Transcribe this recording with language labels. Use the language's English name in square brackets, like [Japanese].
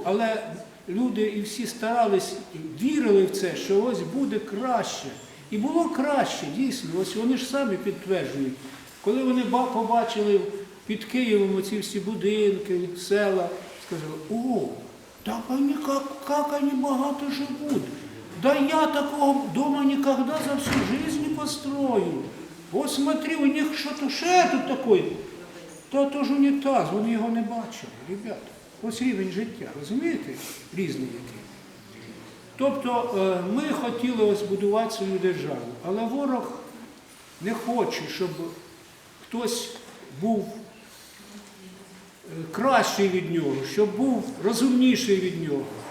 [Ukrainian] Але люди і всі старались, вірили в це, що ось буде краще. І було краще, дійсно. Ось вони ж самі підтверджують. Коли вони побачили під Києвом оці всі будинки, села, сказали: о, [Russian] так они, как они богато живут. Да я такого дома никогда за всю жизнь не построю. Вот смотри, у них что-то тут такое. [Ukrainian] Та то ж унітаз, вони його не бачили, [Russian] ребята. [Ukrainian] Ось рівень життя, розумієте? Різний який. Тобто ми хотіли ось будувати свою державу, але ворог не хоче, щоб хтось був кращий від нього, щоб був розумніший від нього.